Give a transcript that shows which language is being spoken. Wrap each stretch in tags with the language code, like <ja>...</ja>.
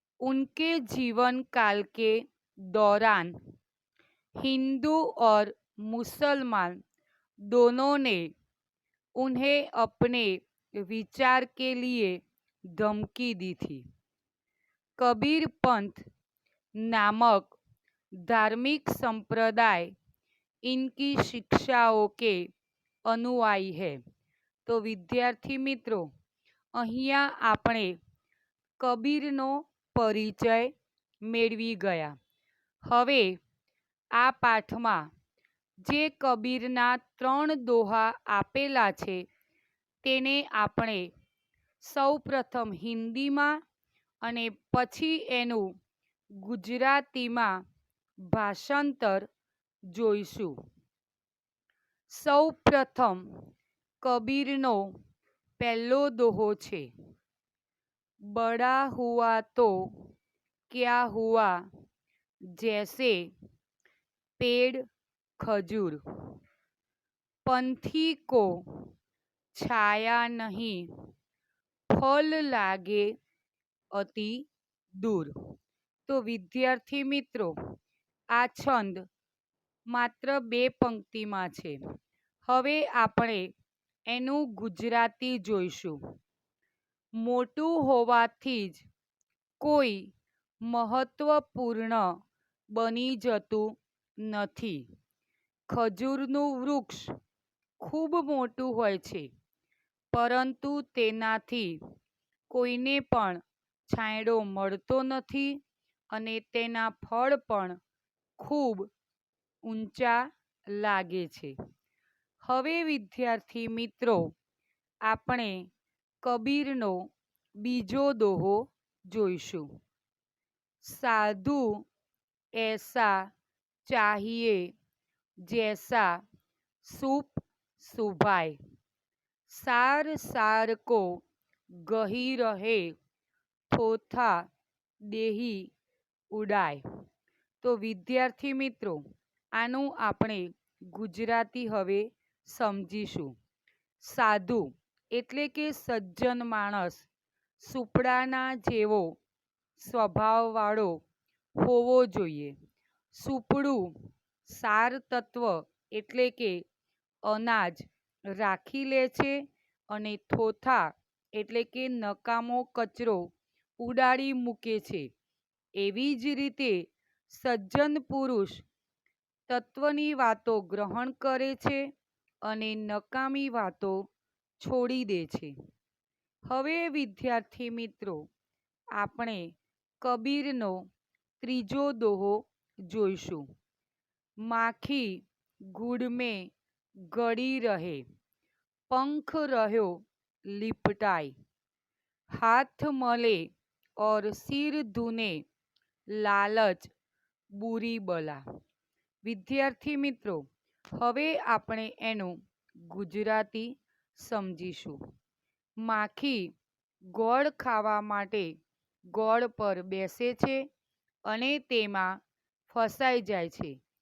<hi>उनके जीवन काल के दौरान हिंदू और मुसलमान दोनों ने उन्हें अपने विचार के लिए धमकी दी थी. कबीर पंथ नामक धार्मिक संप्रदाय इनकी शिक्षाओं के अनुयायी है. तो विद्यार्थी मित्रों,</hi> <gu>અહીંયા આપણે કબીરનો પરિચય મેળવી ગયા. હવે આ પાઠમાં જે કબીરના 3 દોહા આપેલા છે તેને આપણે સૌ પ્રથમ હિન્દીમાં અને પછી એનું ગુજરાતીમાં ભાષાંતર જોઈશું. સૌ પ્રથમ કબીરનો પહેલો દોહો છે.</gu> <hi>बड़ा हुआ तो क्या हुआ, जैसे पेड़ खजूर, पंथी को छाया नहीं, फल लागे अति દૂર.</hi> <gu>તો વિદ્યાર્થી મિત્રો, આ છંદ માત્ર 2 પંક્તિમાં છે. હવે આપણે એનું ગુજરાતી જોઈશું. મોટું હોવાથી જ કોઈ મહત્વપૂર્ણ બની જતું નથી. ખજૂરનું વૃક્ષ ખૂબ મોટું હોય છે, પરંતુ તેનાથી કોઈને પણ છાંયડો મળતો નથી અને તેના ફળ પણ ખૂબ ઊંચા લાગે છે. હવે વિદ્યાર્થી મિત્રો, આપણે કબીરનો બીજો દોહો જોઈશું.</gu> <hi>સાધુ ऐसा चाहिए जैसा सूप सुभाए, सार सार को गही रहे થોથા દેહી ઉડાય.</hi> <gu>તો વિદ્યાર્થી મિત્રો, આનું આપણે ગુજરાતી હવે સમજીશું. સાધુ એટલે કે સજ્જન માણસ, સુપડાના જેવો સ્વભાવવાળો હોવો જોઈએ. સુપડું સાર તત્વ એટલે કે અનાજ રાખી લે છે અને થોથા એટલે કે નકામો કચરો ઉડાડી મૂકે છે. એવી જ રીતે સજ્જન પુરુષ તત્વની વાતો ગ્રહણ કરે છે અને નકામી વાતો છોડી દે છે. હવે વિદ્યાર્થી મિત્રો, આપણે કબીરનો ત્રીજો દોહો જોઈશું.</gu> <hi>માખી ગુડ મેં ગળી રહે, પંખ રહ્યો लिपटाए, हाथ मले और सिर धुने, लालच बुरी बला.</hi> <gu>વિદ્યાર્થી મિત્રો, હવે આપણે એનું ગુજરાતી સમજીશું. માખી ગોળ ખાવા માટે ગોળ પર બેસે છે અને તેમાં ફસાઈ જાય છે.</gu>